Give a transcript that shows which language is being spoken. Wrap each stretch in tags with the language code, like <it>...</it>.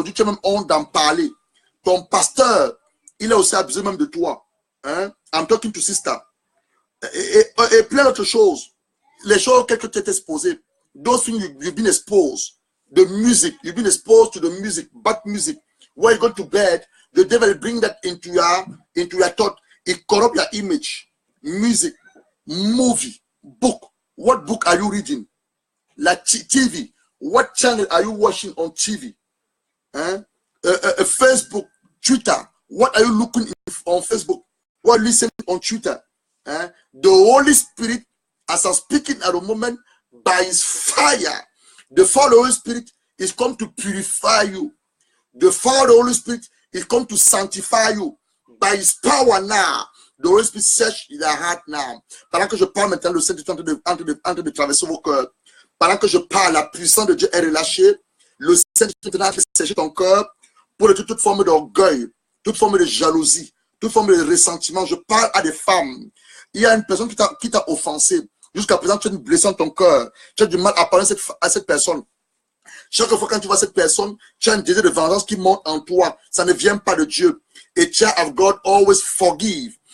<fr>Aujourd'hui, tu as même honte d'en parler. Ton pasteur, il a aussi besoin même de toi. Hein?</fr> <en>I'm talking to sister.</en> <fr>Et plein d'autres choses. Les choses auxquelles tu es exposé.</fr> <en>Those things you've been exposed. The music, you've been exposed to the music, bad music. When you go to bed, the devil will bring that into your thought. It corrupt your image. Music, movie, book. What book are you reading? Like TV. What channel are you watching on TV? Facebook, Twitter. What are you looking on Facebook? What are you listening on Twitter? The Holy Spirit, as I'm speaking at the moment, by His fire, the fire of the Holy Spirit is come to purify you. The fire of the Holy Spirit is come to sanctify you. By His power now, the Holy Spirit search your heart now.</en> <fr>Pendant que je parle maintenant, le Saint-Esprit est en train de traverser vos cœurs. Pendant que je parle, la puissance de Dieu est relâchée. Le Saint-Esprit est en train de sécher ton cœur pour toute forme d'orgueil, toute forme de jalousie, toute forme de ressentiment. Je parle à des femmes. Il y a une personne qui t'a offensé. Jusqu'à présent, tu as une blessure dans ton cœur. Tu as du mal à parler à cette personne. Chaque fois quand tu vois cette personne, tu as un désir de vengeance qui monte en toi. Ça ne vient pas de Dieu.</fr> <en>A child of God always forgive.</en>